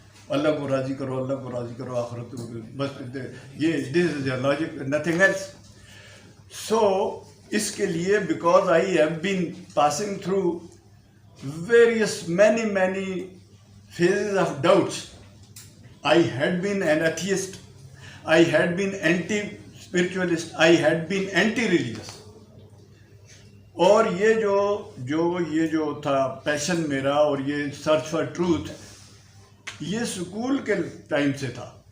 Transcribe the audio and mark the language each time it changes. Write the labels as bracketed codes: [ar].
[hi] अल्लाह को राज़ी करो, अल्लाह को राज़ी करो, आखिरत बस ये [en] This is a logic, nothing else. So [hi] इसके लिए [en] Because I have been passing through various many phases of doubts. I had been an atheist, I had been anti-spiritualist, I had been anti-religious. [hi] और ये जो था पैशन मेरा और ये [en] search for truth, [hi] ये स्कूल के टाइम से था।